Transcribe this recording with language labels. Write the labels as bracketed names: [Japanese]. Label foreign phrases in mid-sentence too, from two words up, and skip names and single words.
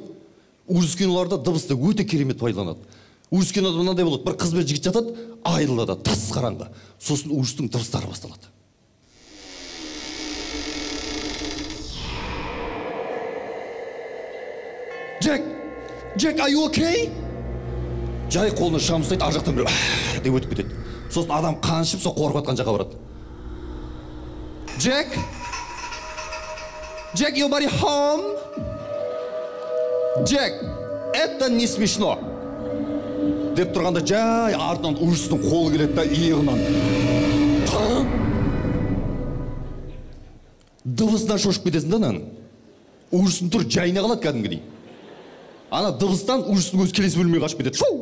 [Kazakh] Ужас киноларда дыбысты өте керемет пайдаланады. Ужас кинода мынандай болады, бір қыз бен жігіт жатады, айырылады, тас қараңғы. Сосын ужастың дыбыстары басталады. [English] Джек, are you okay? [Kazakh] Жай қолына шам ұстайды, ар жақтан бір деп өтіп кетеді. Сосын адам қаншып, сол қорқып атқан жаққа барады. [English] Джек, your body home? [Russian] Джек, это не смешно. [Kazakh] Деп тұрғанда жай артынан ужастың қолы келеді да иығынан. Дыбысынан шошып кетесің да наны. Ужастың тұр жайына қалады кәдімгідей. Ана дыбыстан ужастың өзі келесі бөлмеге қашып кетеді.